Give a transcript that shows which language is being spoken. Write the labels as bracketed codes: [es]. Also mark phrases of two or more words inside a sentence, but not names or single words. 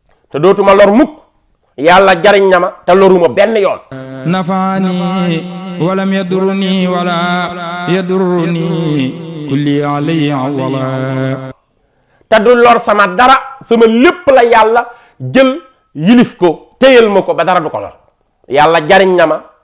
[wo] te dootuma lor mukk. Yàlla jariñ na ma te loruma benn yoon. [ar] نفعني ولم يضرني ولا يضرني كلي علي عولا. [wo] Te du lor sama dara, sama lépp la Yàlla jël yilif ko, téyel ma ko ba dara du ko lor. Yàlla jariñ na ma,